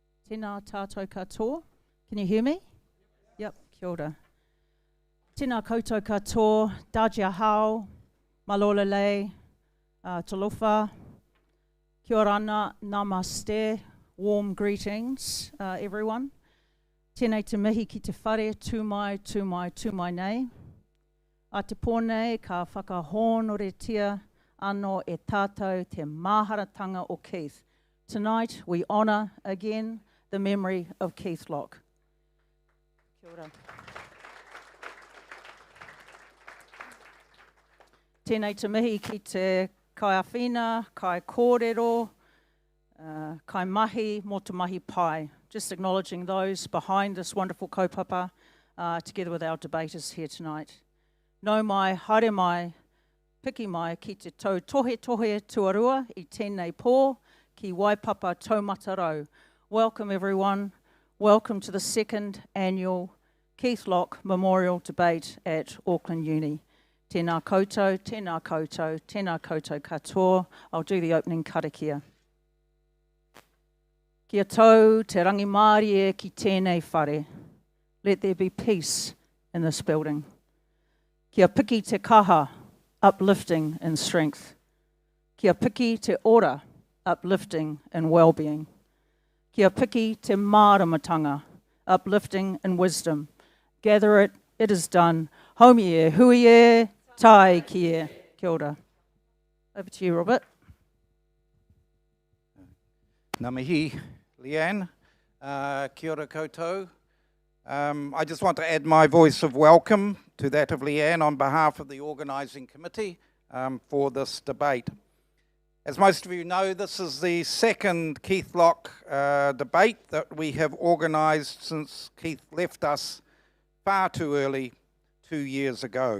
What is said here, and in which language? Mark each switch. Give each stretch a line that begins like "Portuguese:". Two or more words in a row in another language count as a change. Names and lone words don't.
Māori: Tēnā tātou katoa.
English: Can you hear me? Yep,
Māori: kia ora. Tēnā koutou katoa,
Chinese: Dajia hao,
Māori: malolele, talofa, kia ora ana,
English: namaste, warm greetings, everyone.
Māori: Tēnei te mihi ki te whare, tūmai nei. A te pōnei ka whakahōnoretia anō e tātou te māharatanga o Keith.
English: Tonight we honour again the memory of Keith Locke.
Māori: Kia ora. Tēnei te mihi ki te kaiawhina, kai kōrero, kai mahi, mō te mahi pai.
English: Just acknowledging those behind this wonderful kaupapa together with our debaters here tonight.
Māori: Nau mai, haere mai, piki mai ki te tau tohe tuarua I tēnei pō ki waipapa taumatarau.
English: Welcome everyone. Welcome to the second annual Keith Locke Memorial Debate at Auckland Uni.
Māori: Tēnā koutou, tēnā koutou, tēnā koutou katoa.
English: I'll do the opening karakia.
Māori: Kia tau te rangimārie e ki tēnei whare.
English: Let there be peace in this building.
Māori: Kia piki te kaha,
English: uplifting in strength.
Māori: Kia piki te ora,
English: uplifting in well-being.
Māori: Kia piki te māramatanga,
English: uplifting in wisdom. Gather it, it is done.
Māori: Haumi e, hui e, tai ki e. Kia ora.
English: Over to you, Robert.
Māori: Ngā mihi, Leanne. Kia ora koutou.
English: I just want to add my voice of welcome to that of Leanne on behalf of the organising committee for this debate. As most of you know, this is the second Keith Locke debate that we have organised since Keith left us far too early 2 years ago.